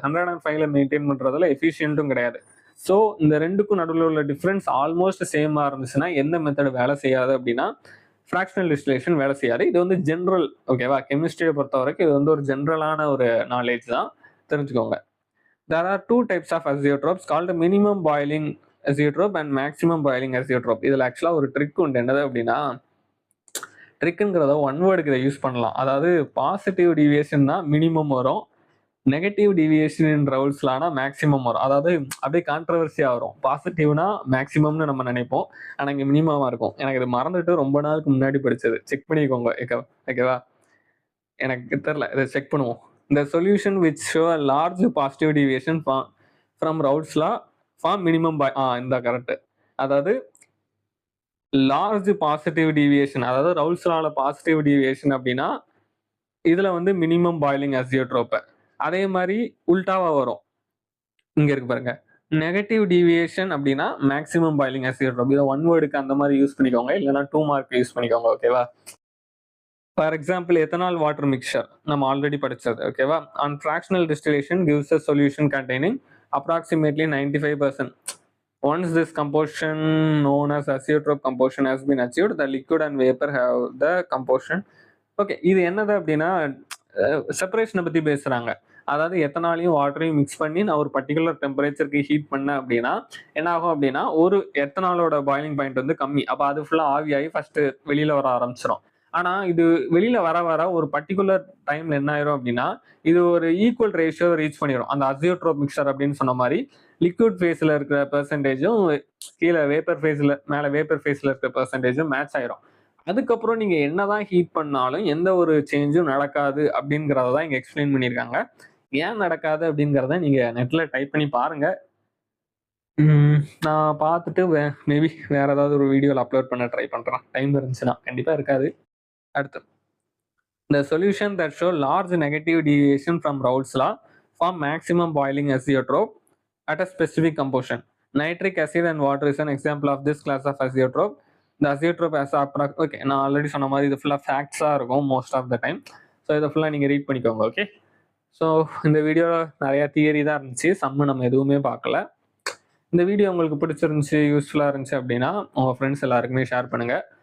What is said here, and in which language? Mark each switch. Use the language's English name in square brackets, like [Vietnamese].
[Tamil] 105ல maintain பண்றதுல எஃபிஷியன்ட்டும் கிடையாது. So இந்த ரெண்டுக்கும் நடுவில் உள்ள டிஃப்ரென்ஸ் ஆல்மோஸ்ட் சேமா இருந்துச்சுன்னா எந்த மெத்தட் வேலை செய்யாது அப்படின்னா ஃப்ராக்ஷனல் டிஸ்டிலேஷன் வேலை செய்யாது. இது வந்து ஜென்ரல். ஓகேவா, கெமிஸ்ட்ரியை பொறுத்த வரைக்கும் இது வந்து ஒரு ஜென்ரலான ஒரு நாலேஜ் தான், தெரிஞ்சுக்கோங்க. [English] There are 2 types of azeotropes called minimum boiling azeotrope and maximum boiling azeotrope. [Tamil] இதில் ஆக்சுவலாக ஒரு ட்ரிக் உண்டு. என்னது அப்படின்னா, ட்ரிக்குங்கிறத ஒன் வேர்டுக்கு இதை யூஸ் பண்ணலாம். அதாவது பாசிட்டிவ் டிவியேஷன் தான் மினிமம் வரும், நெகட்டிவ் டிவியேஷன் இன் ரவுல்ஸ் லானா மேக்ஸிமம் வரும். அதாவது அப்படியே கான்ட்ரவர்சியாக வரும். பாசிட்டிவ்னா மேக்ஸிமம்னு நம்ம நினைப்போம், ஆனால் இங்கே மினிமமாக இருக்கும். எனக்கு இது மறந்துட்டு ரொம்ப நாளுக்கு முன்னாடி படிச்சது, செக் பண்ணிக்கோங்க. ஓகேவா, எனக்கு தெரில, இதை செக் பண்ணுவோம். [English] The solution which show a large positive deviation from Raoult's law for minimum [Tamil] இந்த கரெக்ட். அதாவது லார்ஜ் பாசிட்டிவ் டிவியேஷன், அதாவது ரவுல்ஸ் லால பாசிட்டிவ் டிவியேஷன் அப்படின்னா இதுல வந்து மினிமம் பாயிலிங் அசியோட்ரோப். அதே மாதிரி உல்டாவா வரும், இங்க இருக்கு பாருங்க, நெகட்டிவ் டிவியேஷன் அப்படின்னா மேக்ஸிமம் பாயிலிங் அசியோட்ரோப். இதை ஒன் வேர்டுக்கு அந்த மாதிரி யூஸ் பண்ணிக்கோங்க, இல்லைன்னா 2 மார்க் யூஸ் பண்ணிக்கோங்க. ஓகேவா, for example ethanol water mixer நம்ம ஆல்ரெடி படிச்சது. [English] ஓகேவா, on fractional distillation gives a solution containing approximately 95%. Once this composition known as azeotrope composition has been achieved, the liquid and vapor have the composition. [Tamil] Okay, இது என்னது அப்படின்னா செப்பரேஷனை பத்தி பேசுறாங்க. அதாவது எத்தனாலையும் வாட்டரையும் mix பண்ணி நான் ஒரு பர்டிகுலர் டெம்பரேச்சருக்கு ஹீட் பண்ணேன் அப்படின்னா என்ன ஆகும் அப்படின்னா ஒரு எத்தனாலோட பாயிலிங் பாயிண்ட் வந்து கம்மி, அப்போ அது ஃபுல்லாக ஆவியாகி ஃபர்ஸ்ட் வெளியில வர ஆரம்பிச்சிடும். ஆனா இது வெளியில வர வர ஒரு பர்டிகுலர் டைம்ல என்ன ஆயிரும் அப்படின்னா இது ஒரு ஈக்குவல் ரேஷியோ ரீச் பண்ணிடும். அந்த அசியோட்ரோப் மிக்சர் அப்படின்னு சொன்ன மாதிரி லிக்விட் ஃபேஸ்ல இருக்கிற பெர்சன்டேஜும் கீழே வேப்பர் ஃபேஸ்ல மேல வேப்பர் ஃபேஸ்ல இருக்கிற பெர்சன்டேஜும் மேட்ச் ஆயிரும். அதுக்கப்புறம் நீங்க என்னதான் ஹீட் பண்ணாலும் எந்த ஒரு சேஞ்சும் நடக்காது அப்படிங்கிறத தான் இங்க எக்ஸ்பிளைன் பண்ணியிருக்காங்க. ஏன் நடக்காது அப்படிங்கிறத நீங்க நெட்ல டைப் பண்ணி பாருங்க. நான் பார்த்துட்டு மேபி வேற ஏதாவது ஒரு வீடியோல அப்லோட் பண்ண ட்ரை பண்றேன். டைம் இருந்துச்சுன்னா. கண்டிப்பா இருக்காது. அடுத்து. [English] The solution that show large negative deviation from Raoult's law form maximum boiling azeotrope at a specific composition. Nitric acid and water is an example of this class of azeotrope. The azeotrope has [Tamil] okay நான் already சொன்ன மாதிரி இது ஃபுல்லாக ஃபேக்ட்ஸாக இருக்கும் most of the time. So இதை ஃபுல்லாக நீங்கள் read பண்ணிக்கோங்க. ஓகே, ஸோ இந்த வீடியோவில் நிறையா தியரி தான் இருந்துச்சு, சம்மு நம்ம எதுவுமே பார்க்கல. இந்த வீடியோ உங்களுக்கு பிடிச்சிருந்துச்சி, யூஸ்ஃபுல்லாக இருந்துச்சு அப்படின்னா உங்கள் ஃப்ரெண்ட்ஸ் எல்லாருக்குமே ஷேர் பண்ணுங்கள்.